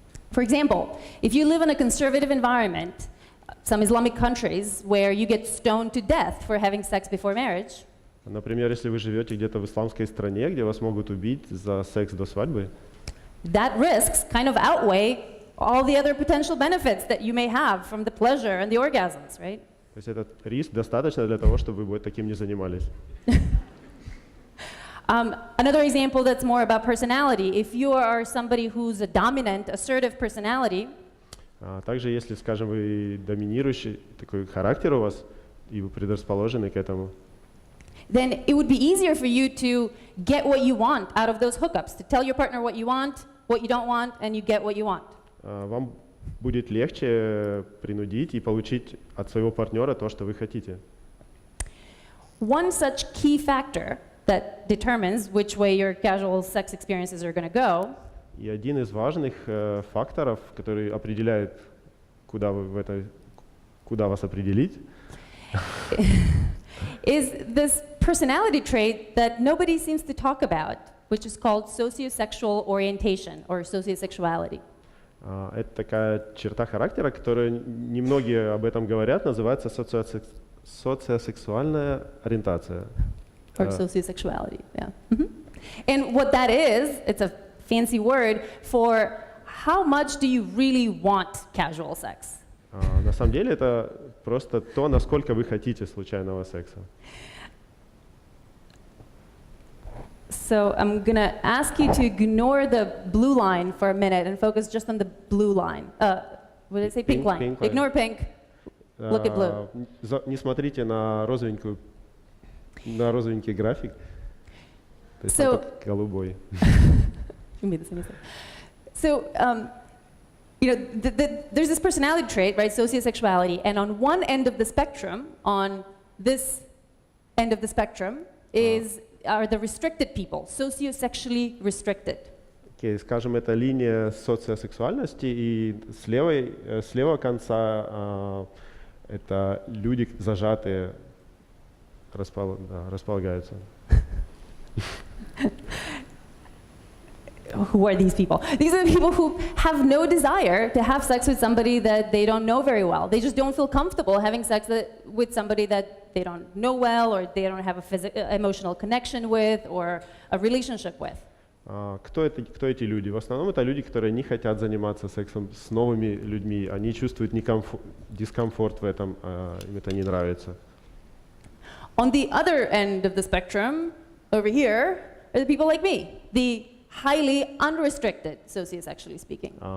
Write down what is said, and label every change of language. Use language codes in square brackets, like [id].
[en] For example, if you live in a conservative environment, some Islamic countries where you get stoned to death for having sex before marriage. [ru] Например, если вы живете где-то в исламской стране, где вас могут убить за секс до свадьбы, [en] that risks kind of outweigh all the other potential benefits that you may have from the pleasure and the orgasms, right? [ru] То есть этот риск достаточно для того, чтобы вы таким не занимались. [en] Another example that's more about personality, if you are somebody who's a dominant, assertive personality, [ru] также, если, скажем, вы доминирующий такой характер у вас, и вы предрасположены к этому, [en] then it would be easier for you to get what you want out of those hookups, to tell your partner what you don't want, and you get what you want. [ru] Вам будет легче принудить и получить от своего партнера то, что вы хотите. [en] One such key factor that determines which way your casual sex experiences are going to go. [ru] И один из важных факторов, который определяет, куда вас определить, [en] is this personality trait that nobody seems to talk about, which is called sociosexual orientation or sociosexuality. [ru] Это такая черта характера, которую немногие об этом говорят, называется социосексуальная ориентация. [en] Or sociosexuality, yeah. Mm-hmm. And what that is, it's a fancy word for how much do you really want casual sex? [ru] На самом деле это просто то, насколько вы хотите случайного секса. [en] So I'm gonna ask you to ignore the blue line for a minute and focus just on the blue line. What did I say? Pink line. Pink line. Ignore pink. Look at blue. [ru] Не смотрите на розовенький график. То есть [en] So, [ru] голубой. [en] So, you know, there's this personality trait, right, sociosexuality, and on one end of the spectrum, on this end of the spectrum, are the restricted people, sociosexually restricted. [ru] Скажем, это линия социосексуальности, и с левого конца это люди зажатые, располагаются. [en] Who are these people? These are the people who have no desire to have sex with somebody that they don't know very well. They just don't feel comfortable having sex with somebody that they don't know well, or they don't have a emotional connection with, or a relationship with. [ru] Кто эти люди? В основном это люди, которые не хотят заниматься сексом с новыми людьми. Они чувствуют дискомфорт в этом, им это не нравится. [en] On the other end of the spectrum, over here, are the people like me, the highly unrestricted, sociosexually speaking.